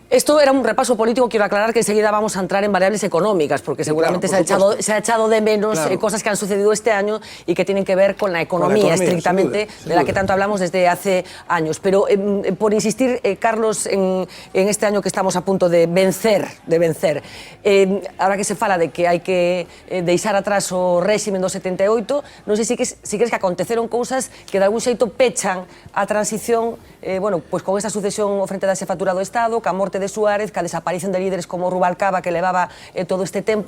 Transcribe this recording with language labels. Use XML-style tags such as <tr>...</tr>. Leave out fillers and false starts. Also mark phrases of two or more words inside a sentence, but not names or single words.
<es>Esto era un repaso político, quiero aclarar que enseguida vamos a entrar en variables económicas, porque seguramente claro, se ha echado de menos cosas que han sucedido este año y que tienen que ver con la economía estrictamente, sin duda, de la que tanto hablamos desde hace años. Pero por insistir, Carlos, en este año que estamos a punto de vencer, ahora que</es> <gl>se fala de que hai que deixar atrás o réxime do 78, non sei se crees que aconteceron cousas que de algún xeito pechan a transición,</gl> <es>bueno, pues</es> <gl>con esa sucesión frente da xefatura do Estado, ca morte de Suárez, ca desaparición de líderes como Rubalcaba, que levaba todo este tempo.</gl>